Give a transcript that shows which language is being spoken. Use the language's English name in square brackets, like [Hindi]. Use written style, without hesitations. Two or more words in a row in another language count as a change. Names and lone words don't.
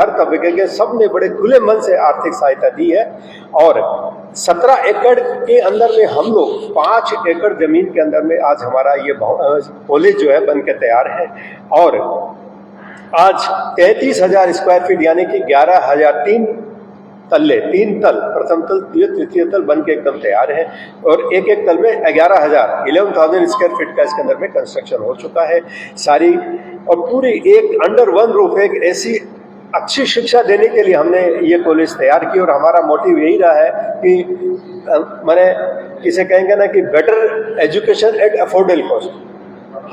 [Hindi] हर तबके के सब ने बड़े खुले मन से आर्थिक सहायता दी है और 17 एकड़ के अंदर में हम लोग 5 एकड़ जमीन के अंदर में आज हमारा ये कॉलेज जो है बन के तैयार है और आज 33,000 [English] square feet [Hindi] यानी कि 11,003 तल्ले, 3 तल, प्रथम तल, तृतीय तल बन के एकदम तैयार है और एक एक तल में 11,000 [English] square feet [Hindi] का इसके अंदर में कंस्ट्रक्शन हो चुका है। सारी और पूरी एक [English] under one roof [Hindi] एक ऐसी अच्छी शिक्षा देने के लिए हमने ये कॉलेज तैयार की। और हमारा मोटिव यही रहा है कि मैंने इसे कहेंगे ना कि [English] better education at affordable cost.